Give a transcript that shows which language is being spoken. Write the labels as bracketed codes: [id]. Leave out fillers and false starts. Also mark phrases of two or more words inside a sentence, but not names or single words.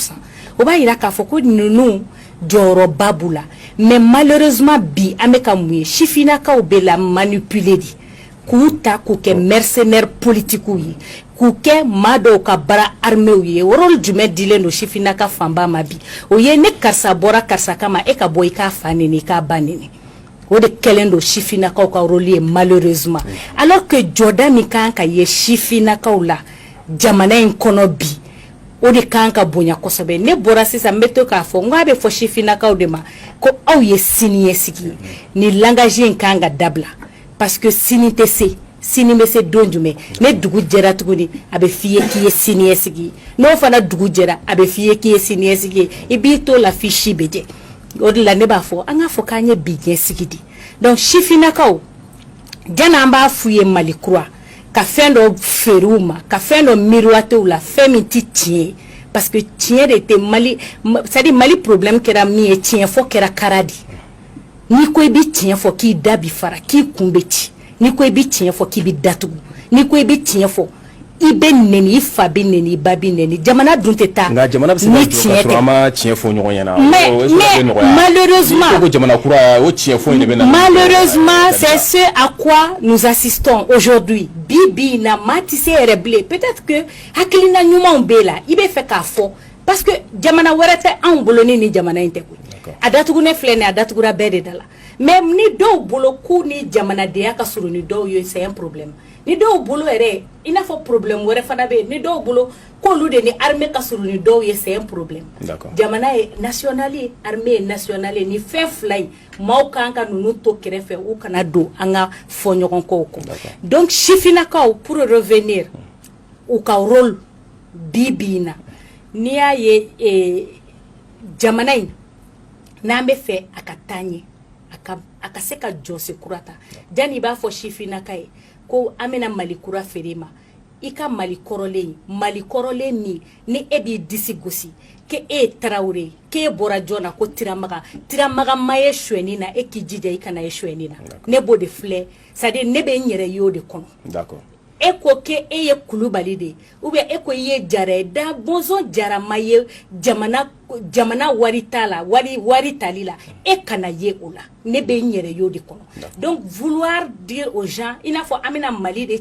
[bm] O b'a yira k'a fɔ ko ninnu jɔyɔrɔba b'u la [fr] mais malheureusement [bm] bi an bɛ ka mun ye sifinnakaw bɛ la manipuler de k'u ta k'u kɛ [fr] mercenaires politiques [bm] ye k'u kɛ maa dɔw ka baara armée ye rôle jumɛn dilen don sifinnaka fanba ma bi o ye ne karisa bɔra karisa kama e ka bɔ i k'a fa neni i k'a ba neni o de kɛlen don sifinnakaw ka rôle ye [fr] malheureusement alors que [bm] jɔda min kan ka ye sifinnakaw la jamana in kɔnɔ bi o de kan ka bonya kosɛbɛ ne bɔra sisan n bɛ to k'a fɔ n ko a bɛ fɔ sifinnakaw de ma ko aw ye siniɲɛsigi ni langage in kan ka dabila [fr] parce que [bm] sini tɛ se sini bɛ se don jumɛn ne dugu jɛra tuguni a bɛ f'i ye k'i ye siniɲɛsigi n'o fana dugu jɛra a bɛ f'i ye k'i ye siniɲɛsigi ye i b'i to la f'i si bɛ jɛ o de la ne b'a fɔ an k'a fɔ k'an ye bi ɲɛsigi de donc sifinnakaw jani an b'a f'u ye Mali kura ka fɛn dɔ feere u ma ka fɛn dɔ miroiter u la fɛn min tɛ tiɲɛ [fr] parce que [bm] tiɲɛ de tɛ Mali c'est-à-dire Mali problème kɛra min ye tiɲɛ fɔ kɛra kara de n'i ko i bɛ tiɲɛ fɔ k'i da bi fara k'i kun bɛ ci n'i ko i bɛ tiɲɛ fɔ k'i bɛ datugu n'i ko i bɛ tiɲɛ fɔ i bɛ neni i fa bɛ neni i ba bɛ neni jamana dun tɛ taa nka jamana bɛ se ka jɔ ka sɔrɔ an ma tiɲɛ fɔ ɲɔgɔn ɲɛna [fr] mais malheureusement [bm] ko jamana kura o tiɲɛ fɔ in de bɛ na [fr] malheureusement c'est ce à quoi nous assistons aujourd'hui [bm] bi na maa tɛ se yɛrɛ bilen [fr] peut-être que [bm] hakilina ɲumanw b'e la i bɛ fɛ k'a fɔ [fr] parce que [bm] jamana wɛrɛ tɛ anw bolo ni jamana in tɛ koyi a datugunen filɛ nin a datugura bɛɛ de da la mais ni dɔw bolo k'u ni jamanadenya ka surun ni dɔw ye [fr] c'est un problème [bm] ni dɔw bolo yɛrɛ i n'a fɔ problème wɛrɛ fana bɛ yen ni dɔw bolo k'olu de ni armée ka surun ni dɔw ye [fr] c'est un problème [bm] jamana ye national ye armée ye national ye ni fɛn fila in maaw kan ka ninnu to kɛrɛfɛ u kana don an ka fɔ ɲɔgɔn kɔw kɔ donc sifinnakaw [fr] pour revenir [bm] u ka rôle bi na n'i y'a ye jamana in n'an bɛ fɛ a ka taa ɲɛ a ka se ka jɔsi kura ta jani i b'a fɔ sifinnaka ye ko an bɛna Mali kura feere ma i ka Mali kɔrɔlen min ni e b'i disi gosi ke e ye Tarawele k'e bɔra jɔn na ko Tiramaga ma ye suɲɛni na e k'i jija i kana ye suɲɛni na ne b'o de filɛ c'est-à-dire ne bɛ n yɛrɛ ye o de kɔnɔ e ko ke e ye Kulubali de [fr] ou bien [bm] e ko i ye Jara ye da bɔnsɔn Jara ma ye jamana wari t'a la wari tali la e kana ye o la ne bɛ n yɛrɛ ye o de kɔnɔ [fr] donc vouloir dire aux gens [bm] i n'a fɔ an bɛna Mali de